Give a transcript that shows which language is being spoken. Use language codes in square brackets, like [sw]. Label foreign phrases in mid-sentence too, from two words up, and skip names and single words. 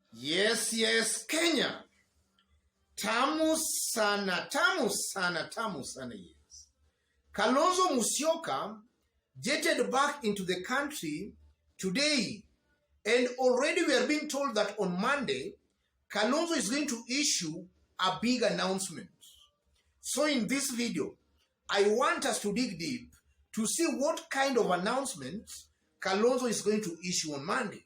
[sw] Yes, Kenya. Tamu sana, yes. [en] Kalonzo Musyoka jetted back into the country today, and already we are being told that on Monday, Kalonzo is going to issue a big announcement. So in this video, I want us to dig deep to see what kind of announcement Kalonzo is going to issue on Monday.